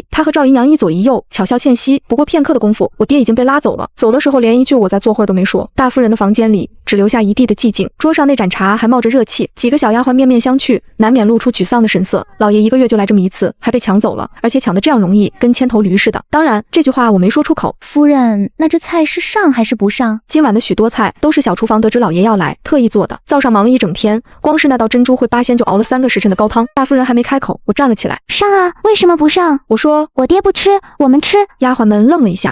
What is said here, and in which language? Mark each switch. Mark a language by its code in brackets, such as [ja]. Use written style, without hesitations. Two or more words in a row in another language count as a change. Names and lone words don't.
[zh] 他和趙姨娘一左一右，巧笑倩兮。不過片刻的功夫，我爹已經被拉走了。走的時候連一句我再坐會兒都沒說。大夫人的房間裡只留下一地的寂靜，桌上那盞茶還冒着熱氣，幾個小丫鬟面面相覷，難免露出沮喪的神色。老爺1個月就來這麼一次，還被搶走了，而且搶得這樣容易，跟牽頭驢似的。當然，這句話我沒說出口。夫人，那這菜是上還是不上？今晚的許多菜都是小廚房得知老爺要來，特意做的。灶上忙了一整天，光是那道珍珠烩八仙就熬了3個時辰的高湯。大夫人還沒開口，我站了起來。上啊，為什麼不上？我說我爹不吃，我們吃。丫鬟們愣了一下。